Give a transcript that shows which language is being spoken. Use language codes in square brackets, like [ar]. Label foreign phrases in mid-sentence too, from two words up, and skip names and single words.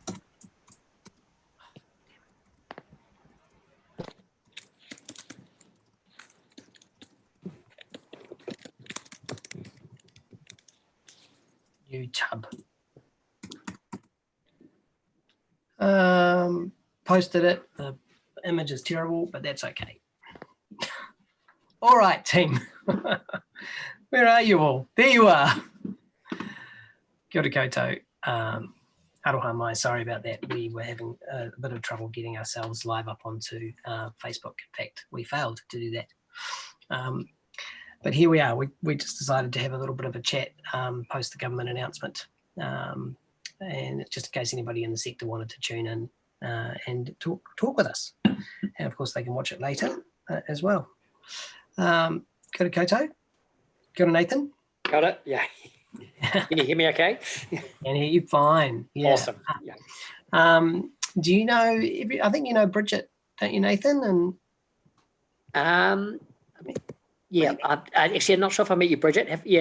[en] YouTube. Posted it. The image is terrible, but that's okay. All right, team. Where are you all? There you are. [mi] Kia ora koutou. Aroha mai, [en] sorry about that. We were having a bit of trouble getting ourselves live up onto Facebook. In fact, we failed to do that. But here we are. We just decided to have a little bit of a chat post the government announcement. And just in case anybody in the sector wanted to tune in and talk with us. And of course, they can watch it later as well. [mi] Kia ora koutou. Kia ora, Nathan. [en] Got it? Yeah. Can you hear me okay? Can hear you fine. Yeah. Awesome. Yeah. Do you know, I think you know Bridget, don't you, Nathan? And yeah, actually, I'm not sure if I met you, Bridget. Have we?